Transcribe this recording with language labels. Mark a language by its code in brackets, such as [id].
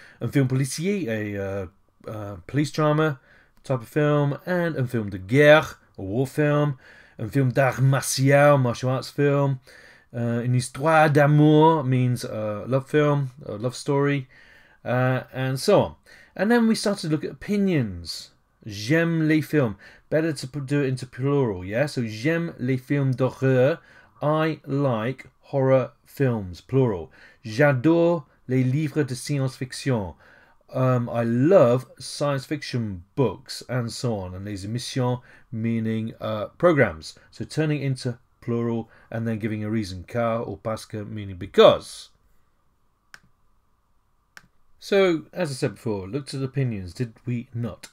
[fr] Un film policier, [en] a police drama type of film, and [fr] un film de guerre, [en] a war film, [fr] un film d'art martial, [en] martial arts film, [fr] une histoire d'amour [en] means a love film, a love story, and so on. And then we started to look at opinions. [fr] J'aime les films. [en] Better to do it into plural, yeah? So [fr] j'aime les films d'horreur. [en] I like horror films, plural. [fr] J'adore les livres de science-fiction. [en] I love science fiction books, and so on. And les émissions meaning programs. So turning into plural and then giving a reason, car or parce que meaning because. So, as I said before, looked at opinions, did we not?